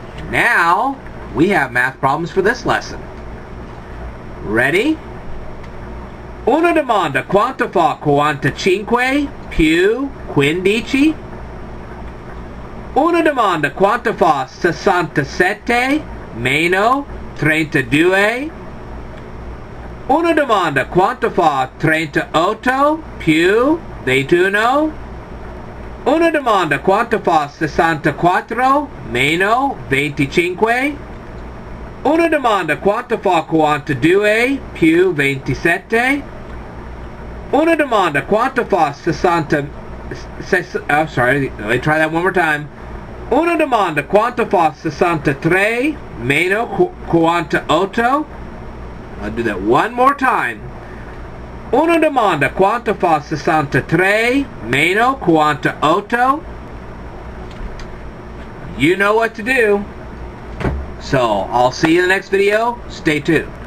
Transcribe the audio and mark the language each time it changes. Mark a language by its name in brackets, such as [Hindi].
[English] Now, we have math problems for this lesson. Ready? [Italian] Una domanda quanto fa 45 più 15? Una domanda quanto fa 67 meno 32? Una domanda quanto fa 38 più 21? Una domanda quanto fa 64 meno 25? Una domanda quanto fa 42 più 27? Una domanda quanto fa 60... [English] sorry, let me try that one more time. [Italian] Una domanda quanto fa 63 meno 48? [English] I'll do that one more time. [Italian] Una domanda quanto fa 63 meno 48? [English] You know what to do. So, I'll see you in the next video. Stay tuned.